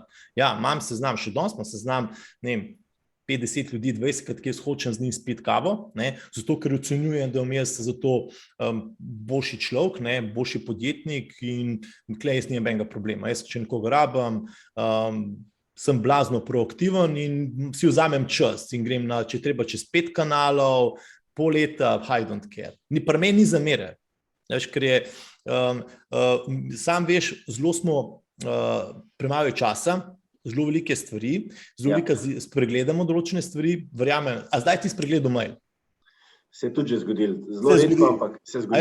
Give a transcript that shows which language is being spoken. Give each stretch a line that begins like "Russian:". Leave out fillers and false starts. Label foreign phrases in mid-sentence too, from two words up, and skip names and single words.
Slovenian: Ja, imam seznam, še danes imam seznam, ne vem, 50 ljudi, 20, ki jaz hočem z njim spiti kavo, zato ker ocenjujem, da bom jaz zato boljši človek, boljši podjetnik in tukaj jaz nimam benga problema. Jaz, če nekoga rabim, sem blazno proaktiven in si vzamem čas in grem na, če treba, čez 5 kanalov, pol leta,
English: I don't care.
Slovenian: Pri meni ni zamere. Ker je, sam veš, zelo smo premalo časa, zelo velike stvari, zelo velike spregledamo določene stvari, verjamem, a zdaj ti spregledal mail? Se je tudi že zgodil, zelo redko, ampak se zgodi.